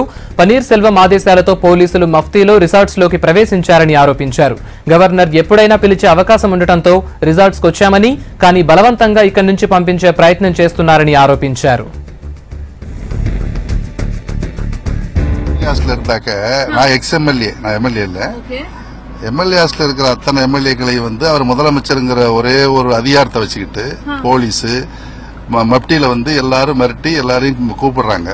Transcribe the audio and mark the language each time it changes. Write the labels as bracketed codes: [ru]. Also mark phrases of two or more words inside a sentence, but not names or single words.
[te] పన్నీర్ సెల్వం ఆదేశాలతో పోలీసులు మఫ్తీలో రిసార్ట్స్ లోకి ప్రవేశించారని ఆరోపించారు. గవర్నర్ ఎప్పుడైనా పిలిచే అవకాశం ఉండటంతో రిసార్ట్స్ కు వచ్చామని, కానీ బలవంతంగా ఇక్కడి నుంచి పంపించే ప్రయత్నం చేస్తున్నారని ఆరోపించారు. [ta] இருந்தாக்க நான் எக்ஸ்எம்எல்ஏ, நான் எம்எல்ஏ இல்லை, எம்எல்ஏஸ்ல இருக்கிற அத்தனை எம்எல்ஏக்களை வந்து அவர் முதலமைச்சருங்கிற ஒரே ஒரு அதிகாரத்தை வச்சுக்கிட்டு போலீஸ் மப்டியில வந்து எல்லாரும் மிரட்டி எல்லாரையும் கூப்பிடுறாங்க.